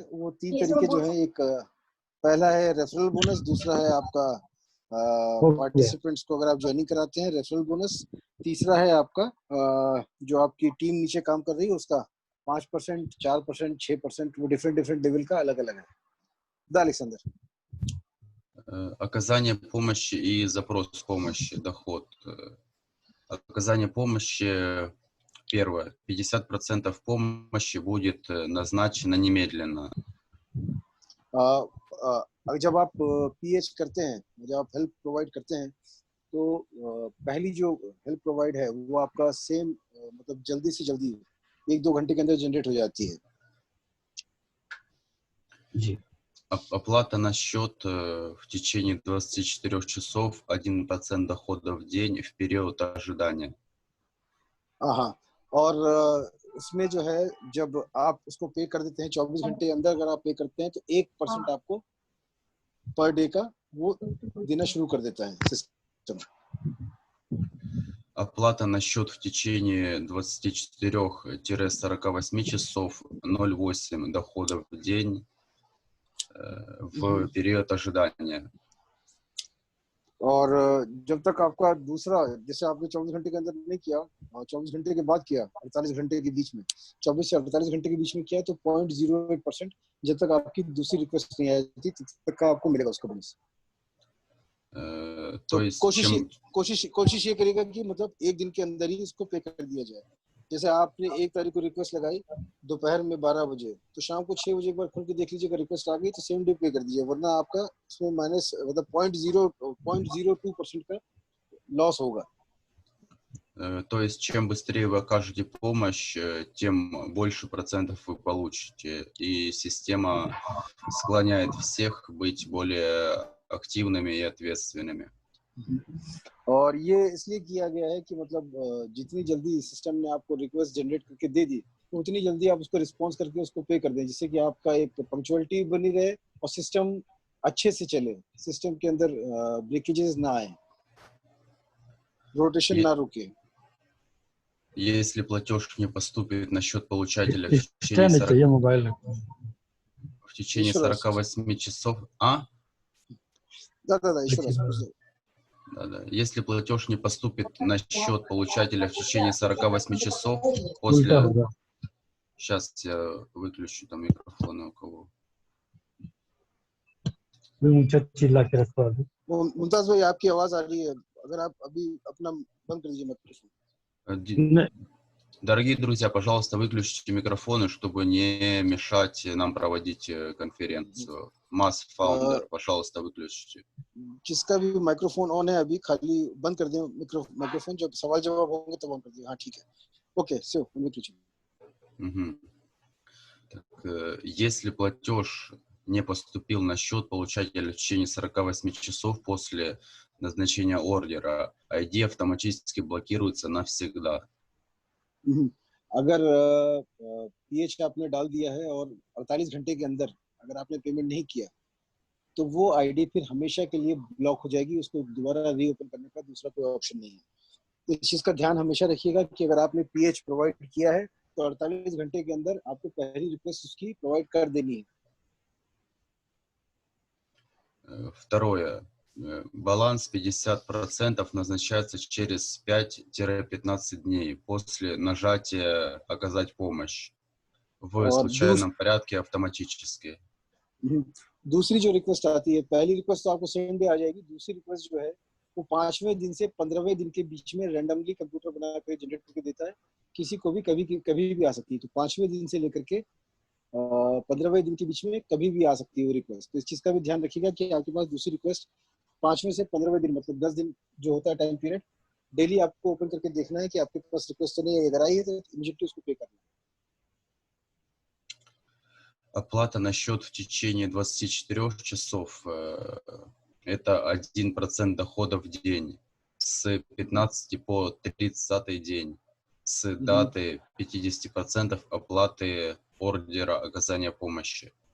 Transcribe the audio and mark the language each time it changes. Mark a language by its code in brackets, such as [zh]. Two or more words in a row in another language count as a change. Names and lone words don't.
[hi] वो 3 तरीके जो है, एक पहला है [en] referral bonus, [hi] दूसरा है आपका पार्टिसिपेंट्स को अगर आप ज्वाइनिंग कराते हैं [en] referral bonus, [hi] तीसरा है आपका जो आपकी टीम नीचे काम कर रही है उसका 5%, 4%, 6%, वो [en] different level [hi] का अलग-अलग है. [ru] Да, Александр. Оказание помощи и запрос помощи, доход. Оказание помощи, первое, 50% помощи будет назначено немедленно. [hi] जब आप पीएच करते हैं, जब आप [en] help provide [hi] करते हैं, तो पहली जो [en] help provide [hi] है वो आपका सेम मतलब जल्दी से जल्दी 1-2 घंटे के अंदर जनरेट हो जाती है. जी. [ru] Оплата на счет в течение 24 часов, 1% дохода в день в период ожидания. [hi] हाँ, और इसमें जो है जब आप उसको पे कर देते हैं 24 घंटे के अंदर अगर आप पे करते हैं तो 1% आपको [en] per day [hi] का वो देना शुरू कर देता है सिस्टम. [ru] Оплата на счет в течение 24-48 часов, 0,8 дохода в день в период ожидания. [hi] और जब तक आपका दूसरा, जैसे आपने 24 घंटे के अंदर नहीं किया और 24 घंटे के बाद किया, 48 घंटे के बीच में, 24 से 48 घंटे के बीच में किया, तो 0.08% जब तक आपकी दूसरी रिक्वेस्ट नहीं आई थी तब तक का आपको मिलेगा उसका बोनस। तो [ru] То есть чем [hi] कोशिश ये करेगा कि मतलब एक दिन के अंदर ही इसको पे कर दिया जाए। जैसे आपने 1 तारीख को रिक्वेस्ट लगाई दोपहर में 12 बजे, तो शाम को 6 बजे एक बार खोल के देख लीजिएगा रिक्वेस्ट आ गई तो [en] same day [hi] पे कर दीजिए, वरना आपका इसमें माइनस मतलब 0.02% का लॉस होगा। [ru] То есть, чем быстрее вы окажете помощь, тем больше процентов вы получите. И система склоняет всех быть более активными и ответственными. [hi] और ये इसलिए किया गया है कि मतलब जितनी जल्दी सिस्टम ने आपको [en] request generate [hi] करके दे दी, तो उतनी जल्दी आप उसको रिस्पॉन्स करके उसको पे कर दें, जिससे कि आपका एक पंक्चुअलिटी बनी रहे और सिस्टम अच्छे से चले, सिस्टम के अंदर ब्रेकेजेस ना आए, रोटेशन ना रुके। [ru] Если платеж не поступит на счет получателя в течение 48 часов... Да, еще раз. Да. Если платеж не поступит на счет получателя в течение 48 часов после... Сейчас я выключу там микрофоны у кого. [hi] मुमताज भाई, आपकी आवाज आ रही है, अगर आप अभी अपना बंद कर दीजिए मत। [ru] Дорогие друзья, пожалуйста, выключите микрофоны, чтобы не мешать нам проводить конференцию. [en] Mass Founder, [ru] пожалуйста, выключите. [hi] जिसका भी [en] microphone on [hi] है अभी खाली बंद कर दें माइक्रोफोन, जब सवाल जवाब होंगे तब ऑन कर दें। हाँ ठीक है, ओके, [ru] все, выключим. Если платеж не поступил на счет получателя в течение 48 часов после назначения ордера, ID автоматически блокируется навсегда. [hi] अगर PH आपने डाल दिया है और 48 घंटे के अंदर अगर आपने पेमेंट नहीं किया, तो वो आईडी फिर हमेशा के लिए ब्लॉक हो जाएगी, उसको दोबारा रीओपन करने का दूसरा कोई ऑप्शन नहीं है। तो इस चीज का ध्यान हमेशा रखिएगा कि अगर आपने PH प्रोवाइड किया है तो 48 घंटे के अंदर आपको पहली रिक्वेस्ट उसकी प्रोवाइड कर देनी है। [ru] Второе. Баланс 50% назначается через 5-15 дней после нажатия «Оказать помощь» в случайном порядке автоматически. [hi] दूसरी जो रिक्वेस्ट आती है, पहली रिक्वेस्ट तो आपको [en] same day [hi] आ जाएगी, दूसरी रिक्वेस्ट जो है वो 5वें दिन से 15वें दिन के बीच में [en] randomly computer [hi] बना कर जनरेट करके देता है, किसी को भी कभी भी आ सकती है। तो 5वें दिन से लेकर के 15वें दिन के बीच में कभी भी आ सकती है वो रिक्वेस्ट। तो इस चीज का भी ध्यान रखिएगा कि आपके पास दूसरी रिक्वेस्ट 5वें से 15वें दिन मतलब 10 दिन जो होता है [en] time period, [hi] डेली आपको ओपन करके देखना है कि आपके पास रिक्वेस्ट तो नहीं है, अगर आई है तो इमीडिएटली उसको पे करना है। [ru] Оплата на счет в течение 24 часов – это 1% дохода в день, с 15 по 30 день, с даты 50% оплаты ордера оказания помощи.